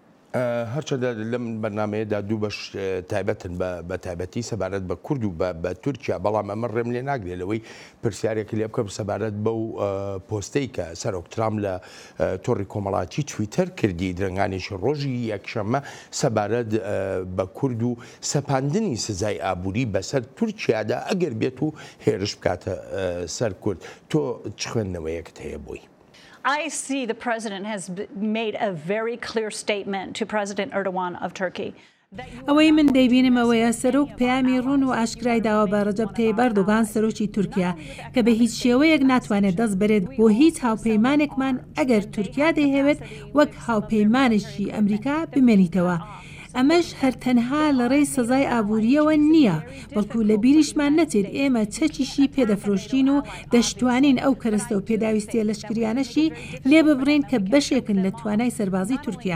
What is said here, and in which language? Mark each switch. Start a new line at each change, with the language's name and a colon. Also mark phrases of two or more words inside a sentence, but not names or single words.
Central Kurdish: هەرچەندە لەم بەرنمەیەدا دوو بەش تایبەتن بە تایبەتی سەبارەت بە کورد و بە تورکیا، بەڵام ئەمە ڕێم لێ ناگرێتەوەی پرسیارێکی لێ بکەم سەبارەت بەو پۆستەی کە سەرۆک ترامپ لە تۆڕی کۆمەڵاتی تویتەر کردی درنگانێکی ڕۆژی یەکشەممە سەبارەت بە کورد و سەپاندنی سزای ئابووری بەسەر تورکیادا ئەگەر بێت و هێرش بکاتە سەر کورد. تۆ چ خوێندنەوەیەکت هەیە بۆی؟
English: I see the president has made a very clear statement to President Erdogan of Turkey.
Central Kurdish: ئەوەی من دەیبینم ئەوەیە سەرۆک پەیامی ڕوون و ئاشکرای داوا بە ڕەجەب تەیب ئەردۆغان سەرۆکی تورکیا کە بە هیچ شێوەیەک ناتوانێت دەست بەرێت بۆ هیچ هاوپەیمانێکمان ئەگەر تورکیا دەیهەوێت وەک هاوپەیمانێکی ئەمریکا بمێنیتەوە. ئەمەش هەر تەنها لە ڕێی سزای ئابووریەوە نییە، بەڵکو لە بیریشمان نەچێت ئێمە چەکیشی پێدەفرۆشتین و دەشتوانین ئەو کەرەستە و پێداویستیە لەشکریانەشی لێ ببڕین کە بەشێکن لە توانای سەربازی تورکیا.